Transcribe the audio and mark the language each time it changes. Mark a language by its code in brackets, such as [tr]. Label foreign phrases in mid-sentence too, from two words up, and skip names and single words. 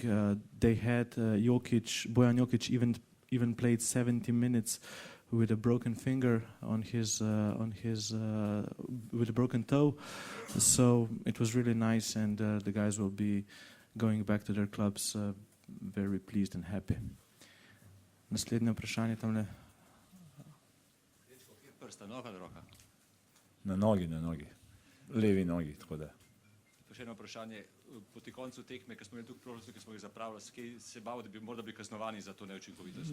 [en] They had Bojan Jokic even played 70 minutes with a broken finger with a broken toe. So it was really nice, and the guys will be going back to their clubs very pleased and happy. [sl] Naslednje vprašanje tamle. Prsta, noga ali roka? Na nogi. Levi nogi, tako da. Pa še eno vprašanje. Proti koncu tekme, ko smo imeli tukaj priložnosti, ki smo jih zapravili, se bal, da bi morda bili kaznovani za to neučinkovitost?